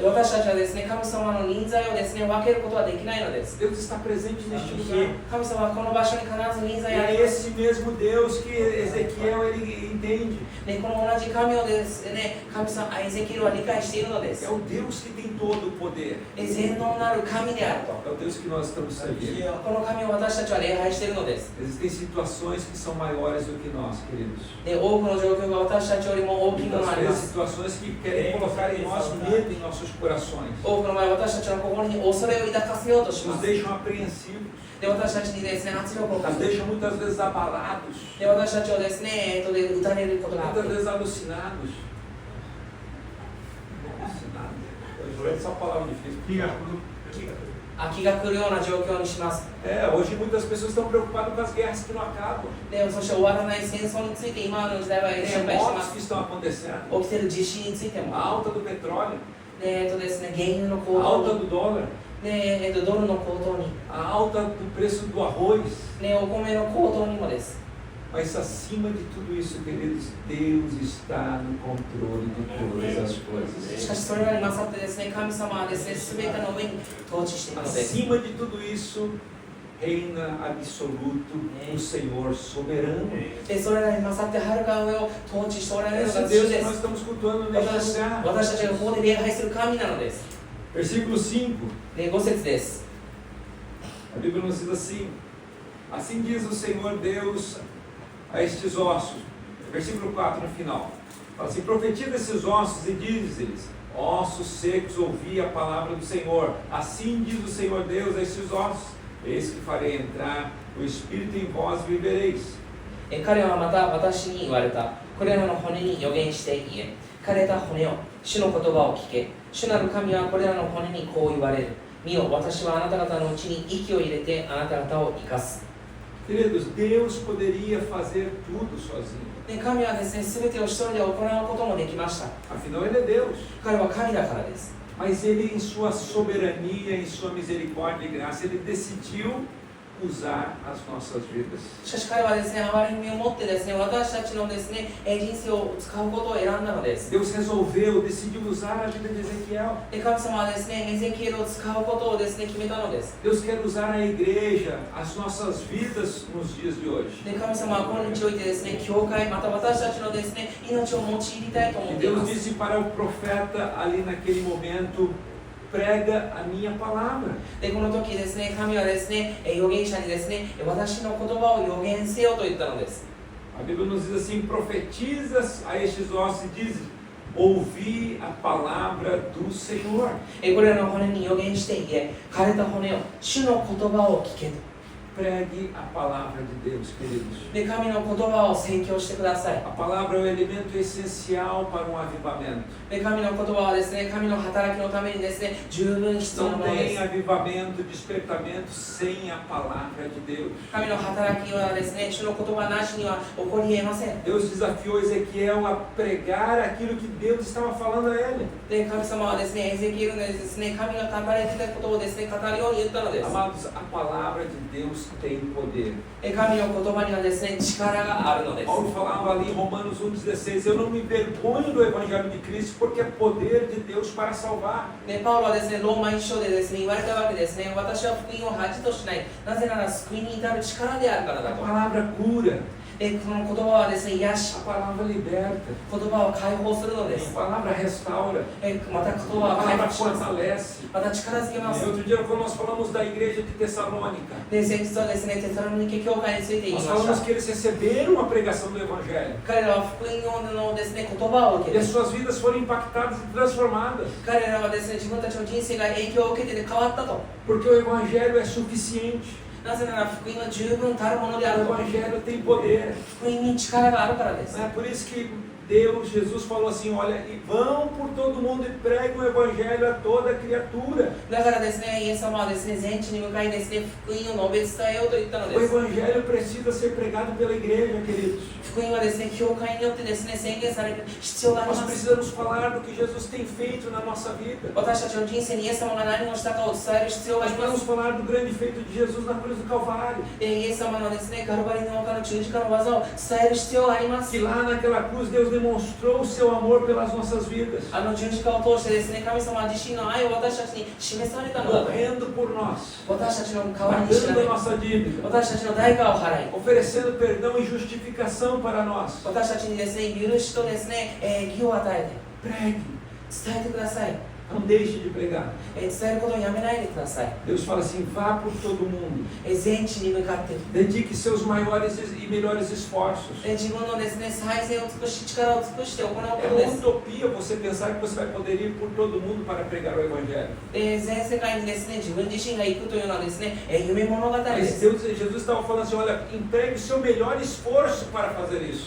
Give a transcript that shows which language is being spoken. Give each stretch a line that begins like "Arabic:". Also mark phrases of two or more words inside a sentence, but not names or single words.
Japanese: 私たちはですね、神様の臨在をですね、分けることはできないのです。
Portuguese: Deus está presente neste lugar.
Japanese: 神様はこの場所に必ず臨
Portuguese: E
Japanese: 在あ
Portuguese: é
Japanese: ります。
Portuguese: esse mesmo Deus que Ezequiel ele entende.
Japanese: で、この同じ神をですね、神様、エゼキエルは理解しているので
Portuguese: É
Japanese: す。
Portuguese: o Deus que tem todo o poder.
Japanese: 全能なる神であると。
Portuguese: É o Deus que nós estamos servindo.
Japanese: この神を私たちは礼拝しているのです。
Portuguese: Existem situações que são maiores do que nós, queridos.
Japanese: で、多くの状況が私たちよりも大きいものがあ
Portuguese: Muitas
Japanese: りま
Portuguese: vezes
Japanese: す。
Portuguese: situações que querem colocar em nós medo em nossos corações.
Japanese: 多くの場合、私たちの心に恐れを抱かせようとしま
Portuguese: Nos
Japanese: す。
Portuguese: deixam apreensivos.
Japanese: で、私たちにですね、圧力をか
Portuguese: Nos
Japanese: けて、
Portuguese: deixam muitas vezes abalados.
Japanese: で、私たちをですね、で打たれることがあっ
Portuguese: Muitas
Japanese: て、
Portuguese: vezes alucinados. Alucinados. Hoje é essa palavra difícil.
Japanese: 飽きが来るような状況にします。
Portuguese: É, hoje muitas pessoas estão preocupadas com as guerras que não acabam.
Japanese: で、そして終わらない戦争について今の時代は心配してま
Portuguese: Terremotos
Japanese: す。
Portuguese: que estão acontecendo.
Japanese: 起きてる地震について
Portuguese: A
Japanese: も。
Portuguese: alta do petróleo.
Japanese: で、ですね、原油の
Portuguese: A
Japanese: 高
Portuguese: alta
Japanese: 騰に、
Portuguese: do dólar.
Japanese: で、ドルの高騰に、
Portuguese: A alta do preço do arroz.
Japanese: ね、お米の高騰にもです。
Portuguese: Mas acima de tudo isso, queridos, Deus está no controle de todas as
Japanese: し
Portuguese: coisas.
Japanese: かしそれらに勝ってですね、神様はですね、すべての上に統治しているのです。
Portuguese: Acima de tudo isso, reina absoluto o Senhor soberano.
Japanese: で、それらに勝ってはるか上を統治しておられるの
Portuguese: Esse
Japanese: が
Portuguese: Deus
Japanese: 主で
Portuguese: que nós
Japanese: す。
Portuguese: estamos cultuando neste lugar.
Japanese: 私たちがここで礼拝する神なのです。
Portuguese: Versículo 5.
Japanese: で、5節です。
Portuguese: A Bíblia nos diz assim: Assim diz o Senhor Deus a estes ossos. Versículo 4 no final. Fala assim: Profetiza esses ossos e diz-lhes: Ossos secos, ouvi a palavra do Senhor. Assim diz o Senhor Deus a estes ossos: Eis que farei entrar o Espírito em vós e vivereis.
Japanese: 彼はまた私に言われた。これらの骨に予言して言え。枯れた骨を、主の言葉を聞け。主なる神はこれらの骨にこう言われる。見よ、私はあなた方のうちに息を入れてあなた方を生かす。
Portuguese: Queridos, Deus poderia fazer tudo sozinho.
Japanese: で、神はですね、すべてを一人で行うこともできました。
Portuguese: Afinal, Ele é Deus.
Japanese: 彼は神だからです。
Portuguese: Mas Ele, em sua soberania, em sua misericórdia e graça, Ele decidiu usar as nossas vidas.
Japanese: しかし彼はですね、憐れみを持ってですね、私たちのですね、人生を使うことを選んだのです。
Portuguese: Deus resolveu, decidiu usar a vida de Ezequiel.
Japanese: で、神様はですね、エゼキエルを使うことをですね、決めたのです。
Portuguese: Deus quer usar a igreja, as nossas vidas nos dias de hoje.
Japanese: で、神様は今日においてですね、教会、また私たちのですね、命を用いたいと思
Portuguese: E
Japanese: っていま
Portuguese: Deus
Japanese: す。
Portuguese: disse para o profeta ali naquele momento: prega a minha palavra.
Japanese: で、この時ですね、神はですね、預言者にですね、私の言葉を預言せよと言ったのです。
Portuguese: A Bíblia nos diz assim: profetiza a estes ossos e diz: ouvi a palavra do Senhor.
Japanese: これらの骨に預言して言え、枯れた骨を、主の言葉を聞けと。
Portuguese: Pregue a palavra de Deus, queridos.
Japanese: で、神の言葉を宣教してください。
Portuguese: A palavra é um elemento essencial para um avivamento.
Japanese: で、神の言葉はですね、神の働きのためにですね、十分必要な
Portuguese: Não
Japanese: もので
Portuguese: tem
Japanese: す。
Portuguese: avivamento, despertamento sem a palavra de Deus.
Japanese: 神の働きはですね、主の言葉なしには起こり得ません。
Portuguese: Deus desafiou Ezequiel a pregar aquilo que Deus estava falando a ele.
Japanese: で、神様はですね、エゼキエルのですね、神が書かれていたことをですね、語るように言ったのです。
Portuguese: Amados, a palavra de Deus tem poder.
Japanese: 神の言葉にはですね、力があるのです。
Portuguese: Paulo falava ali em Romanos 1,16: Eu não me envergonho do Evangelho de Cristo, porque é poder de Deus para salvar.
Japanese: で、パウロはですね、ローマ一章でですね、言われたわけですね。私は福音を恥としない。なぜなら救いに至る力であるからだ
Portuguese: A
Japanese: と。
Portuguese: palavra cura,
Japanese: で、この言葉はですね、癒し、
Portuguese: a palavra liberta,
Japanese: 言葉を解放するので
Portuguese: a
Japanese: す。
Portuguese: palavra restaura,
Japanese: また言
Portuguese: a
Japanese: 葉を回
Portuguese: palavra
Japanese: 復します。
Portuguese: fortalece.
Japanese: また力づけます
Portuguese: E。outro dia, quando nós falamos da igreja de Tessalônica,
Japanese: で、先日はですね、テサロニケ教会について言い
Portuguese: nós
Japanese: まし
Portuguese: falamos
Japanese: た。
Portuguese: que eles receberam a pregação do Evangelho
Japanese: 彼らは福音のですね、言葉を受
Portuguese: e
Japanese: け
Portuguese: as
Japanese: て、
Portuguese: suas vidas foram impactadas e transformadas,
Japanese: 彼らはですね、自分たちの人生が影響を受けて変わったと。
Portuguese: porque o Evangelho é suficiente,
Japanese: なぜなら福音は十分たるものであ
Portuguese: o
Japanese: ると。
Portuguese: Evangelho tem poder.
Japanese: 福音に力があるからです。
Portuguese: Por isso que Jesus falou assim, olha, e vão por todo mundo e preguem o evangelho a toda criatura.
Japanese: だからですね、イエス様はですね、全地に向かいですね、福音を述べ伝えようと言ったの
Portuguese: O
Japanese: です。
Portuguese: evangelho precisa ser pregado pela igreja, queridos.
Japanese: 福音はですね、教会によってですね、宣言される必要があり
Portuguese: Nós
Japanese: ます。
Portuguese: precisamos falar do que Jesus tem feito na nossa vida.
Japanese: 私たちの人生にイエス様が何をしたかを伝える必要があ
Portuguese: Nós
Japanese: りま
Portuguese: precisamos
Japanese: す。
Portuguese: falar do grande feito de Jesus na cruz do Calvário.
Japanese: イエス様のですね、カルバリの丘の十字架の技を伝える必要があります。
Portuguese: Que lá naquela cruz Deus demonstrou o seu amor pelas nossas vidas.
Japanese: あの十字架を通してですね、神様自身の愛を私たちに示されたのだと。
Portuguese: Morrendo por nós.
Japanese: 私たちの代わりに死な
Portuguese: Pagando
Japanese: れ
Portuguese: a nossa dívida.
Japanese: 私たちの代価を払い、
Portuguese: Oferecendo perdão e justificação para nós.
Japanese: 私たちにですね、許しとですね、義を与え
Portuguese: Pregue.
Japanese: て伝えてください。
Portuguese: Não deixe de pregar.
Japanese: 伝えることをやめないでください。
Portuguese: Deus fala assim, vá por todo mundo.
Japanese: 全地に向かって
Portuguese: Dedique seus maiores e melhores esforços.
Japanese: 自分のですね、最善を尽くし、力を尽くして行うこ
Portuguese: É
Japanese: とで
Portuguese: uma
Japanese: す。
Portuguese: utopia você pensar que você vai poder ir por todo mundo para pregar o Evangelho.
Japanese: 全世界にですね、自分自身が行くというのはですね、夢物語で
Portuguese: Mas
Japanese: す。
Portuguese: Jesus estava falando assim, olha, empregue o seu melhor esforço para fazer isso.